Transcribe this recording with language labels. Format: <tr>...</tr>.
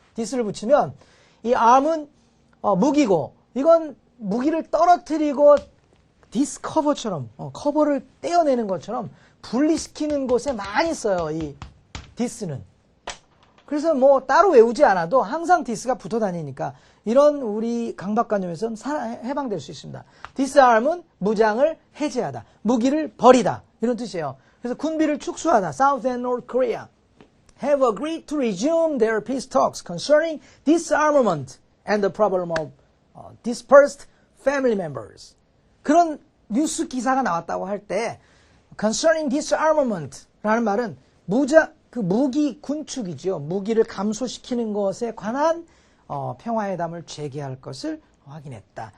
<ko>dis를 붙이면 이 arm은 무기고 이건 무기를 떨어뜨리고 discover처럼 커버를 떼어내는 것처럼 분리시키는 곳에 많이 써요. 이 dis는. 그래서 뭐 따로 외우지 않아도 항상 this가 붙어 다니니까 이런 우리 강박관념에서는 해방될 수 있습니다. disarm은 무장을 해제하다, 무기를 버리다 이런 뜻이에요. 그래서 군비를 축소하다.</ko> <en>South and North Korea have agreed to resume their peace talks concerning disarmament and the problem of dispersed family members.</en> <ko>그런 뉴스 기사가 나왔다고 할 때 concerning disarmament라는 말은 무기 군축이죠. 무기를 감소시키는 것에 관한 평화회담을 재개할 것을 확인했다.</ko>